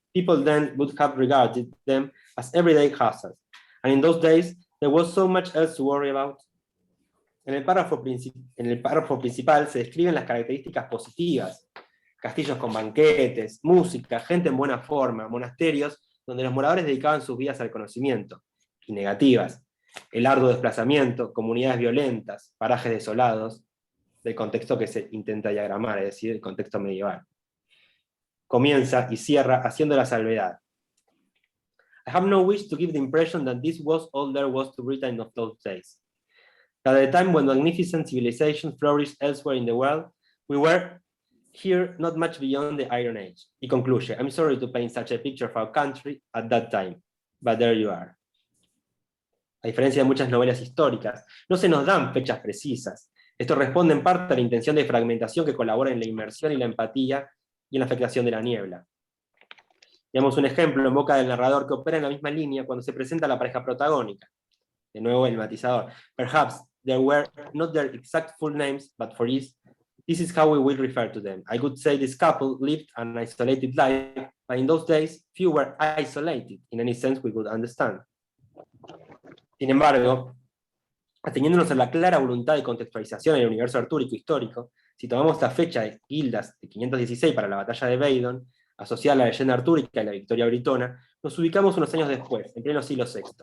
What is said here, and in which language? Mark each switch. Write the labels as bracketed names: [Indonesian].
[English] People then would have regarded them as everyday hazards, and in those days there was so much else to worry about." [Spanish] En el párrafo principal se describen las características positivas: castillos con banquetes, música, gente en buena forma, monasterios donde los moradores dedicaban sus vidas al conocimiento, y negativas: el arduo desplazamiento, comunidades violentas, parajes desolados, del contexto que se intenta diagramar, es decir, el contexto medieval. Comienza y cierra haciendo la salvedad: [English] "I have no wish to give the impression that this was all there was to Britain of those days. At the time when magnificent civilization flourished elsewhere in the world, we were here not much beyond the Iron Age." [Spanish] Y concluye: [English] "I'm sorry to paint such a picture of our country at that time, but there you are." [Spanish] A diferencia de muchas novelas históricas, no se nos dan fechas precisas. Esto responde en parte a la intención de fragmentación que colabora en la inmersión y la empatía y en la afectación de la niebla. Veamos un ejemplo en boca del narrador que opera en la misma línea cuando se presenta la pareja protagónica. De nuevo el matizador: [English] "Perhaps there were not their exact full names, but for this is how we will refer to them. I would say this couple lived an isolated life, but in those days few were isolated in any sense we could understand." [Spanish] Sin embargo, ateniéndonos a la clara voluntad de contextualización en el universo artúrico histórico, si tomamos esta fecha de Gildas de 516 para la batalla de Badon, asociada a la leyenda artúrica y la victoria britona, nos ubicamos unos años después, en pleno siglo VI.